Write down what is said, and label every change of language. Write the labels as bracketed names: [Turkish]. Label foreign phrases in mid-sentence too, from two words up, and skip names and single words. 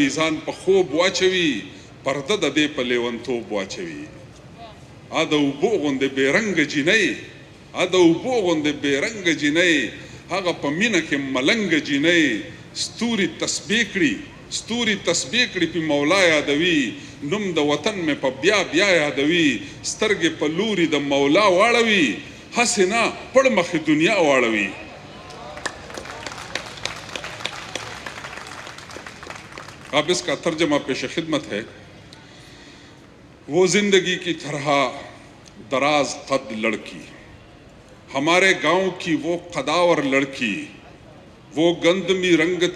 [Pashto] ځان په خوب واچوي پرده د دې په لیونتوب واچوي د اوبو غوندې بېرنګه جینۍ د اوبو غوندې بېرنګه جینۍ هغه په مینه کې ملنګه جینۍ ستوري تسبیح کړي پې مولا یادوي نوم د وطن مې په بیا بیا یادوي سترګې په لوري د مولا واړوي هسې نه پړ مخې دنیا واړوي [Urdu] اب اس کا ترجمہ پیش خدمت ہے وہ زندگی کی طرح دراز قد لڑکی ہمارے گاؤں کی وہ قداور لڑکی وہ گندمی رنگت